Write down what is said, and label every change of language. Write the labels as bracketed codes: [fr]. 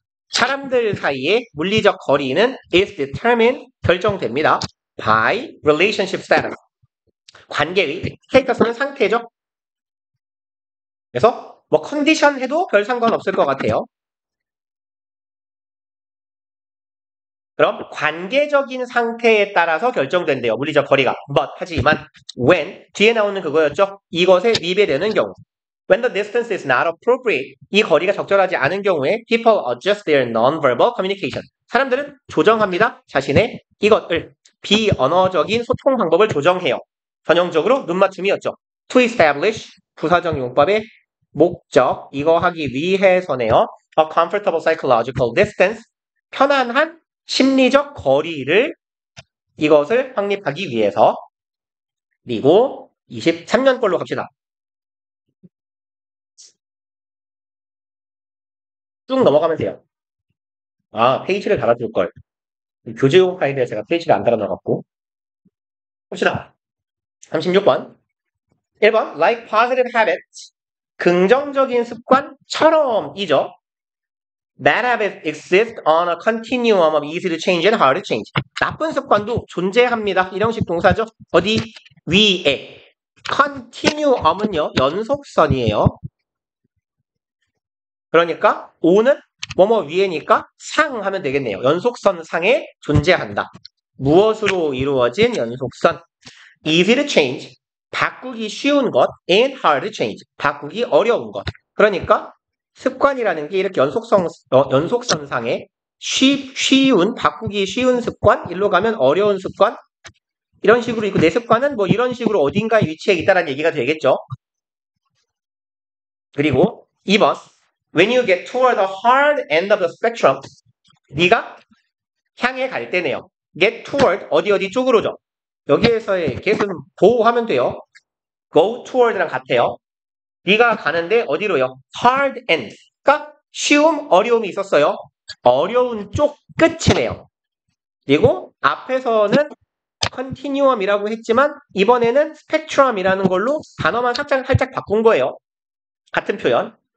[ko] 사람들 사이의 물리적 거리는 [en] is determined, [ko] 결정됩니다. [en] by relationship status. [ko] 관계의 스테이터스는 상태죠. 그래서 뭐 컨디션 해도 별 상관없을 것 같아요. 그럼 관계적인 상태에 따라서 결정된대요. 물리적 거리가. 하지만 when 뒤에 나오는 그거였죠. 이것에 위배되는 경우. [en] When the distance is not appropriate, [ko] 이 거리가 적절하지 않은 경우에 [en] people adjust their non-verbal communication. [ko] 사람들은 조정합니다. 자신의 이것을 비언어적인 소통 방법을 조정해요. 전형적으로 눈맞춤이었죠. [en] To establish [ko] 부사적 용법의 목적 이거 하기 위해서네요. [en] A comfortable psychological distance [ko] 편안한 심리적 거리를 이것을 확립하기 위해서. 그리고 23년 걸로 갑시다. 쭉 넘어가면 돼요. 페이지를 달아줄 걸. 교재용 파일에 제가 페이지를 안 달아놔갖고. 봅시다. 36번. 1번, [en] like positive habits. [ko] 긍정적인 습관처럼이죠. [en] Bad habits exist on a continuum of easy to change and hard to change. [ko] 나쁜 습관도 존재합니다. 일형식 동사죠. 어디? 위에. continuum은요, 연속선이에요. 그러니까 오는 뭐뭐 위에니까 상 하면 되겠네요. 연속선 상에 존재한다. 무엇으로 이루어진 연속선? [en] Easy to change. [ko] 바꾸기 쉬운 것. [en] And hard to change. [ko] 바꾸기 어려운 것. 그러니까 습관이라는 게 이렇게 연속선상에 쉬운, 바꾸기 쉬운 습관, 일로 가면 어려운 습관, 이런 식으로 있고, 내 습관은 뭐 이런 식으로 어딘가에 위치해 있다라는 얘기가 되겠죠. 그리고 2번. [en] When you get toward the hard end of the spectrum, [ko] 네가 향해 갈 때네요. [en] get toward, [ko] 어디 쪽으로죠. 여기에서의 get은 보호하면 돼요. go toward랑 같아요. 네가 가는데 어디로요? [en] hard end. [ko] 그러니까 쉬움, 어려움이 있었어요. 어려운 쪽 끝이네요. 그리고 앞에서는 continuum이라고 했지만 이번에는 spectrum이라는 걸로 단어만 살짝 바꾼 거예요. 같은 표현.